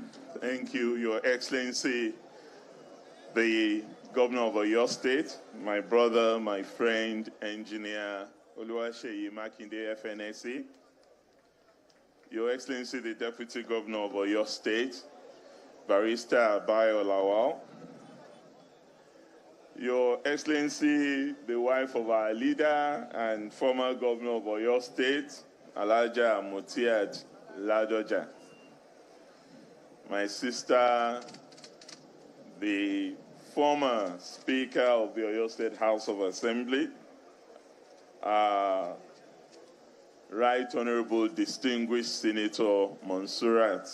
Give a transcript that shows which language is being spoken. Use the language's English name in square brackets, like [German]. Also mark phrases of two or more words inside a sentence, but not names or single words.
[English] Thank you, Your Excellency, the Governor of Oyo State, my brother, my friend, Engineer Seyi Makinde, FNSE, Your Excellency, the Deputy Governor of Oyo State, Barrister Aloore, Your Excellency, the wife of our leader and former Governor of Oyo State, Alhaja Mutiat Ladoja, my sister, the former Speaker of the Oyo State House of Assembly, Right Honorable Distinguished Senator Monsurat